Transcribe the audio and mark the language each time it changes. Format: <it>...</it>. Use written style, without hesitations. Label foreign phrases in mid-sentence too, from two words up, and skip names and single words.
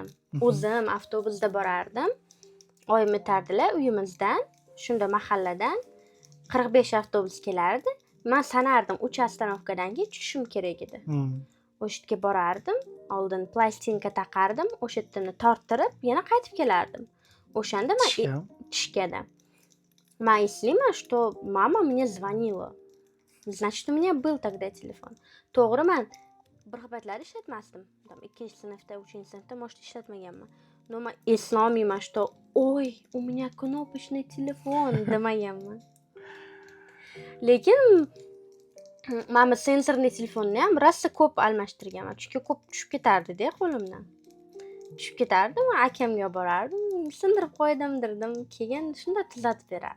<uz>O'zim avtobusda borardim. Oyim o'tardilar uyimizdan, shunda mahalladan 45 avtobus kelardi. Men sanardim 3 ostanovkadan keyin tushishim kerak edi. O'sha yerga borardim, oldin plastinka taqardim, o'sha yerdan torttirib yana qaytib kelardim. O'shanda men Tishkam. tishkada. Man eslayman,</uz> <ru>что mama мне звонила. Значит, у меня был тогда telefon.</ru> <uz>To'g'ri, men bir xil ishlatmasdim. Там 2-sinfda, 3-sinfda может ishlatmaganman. Но men eslolmayman,</uz> <ru>что ой, у меня кнопочный</ru> <uz>telefon demaganman. Lekin mana sensorli telefonni ham rosa ko'p almashtirganman. Chunki ko'p tushib ketardi-da qo'limdan. Tushib ketardi, men akamga olib borardim, sindirib qo'ydim, keyin shunda tuzatib berardi.</uz>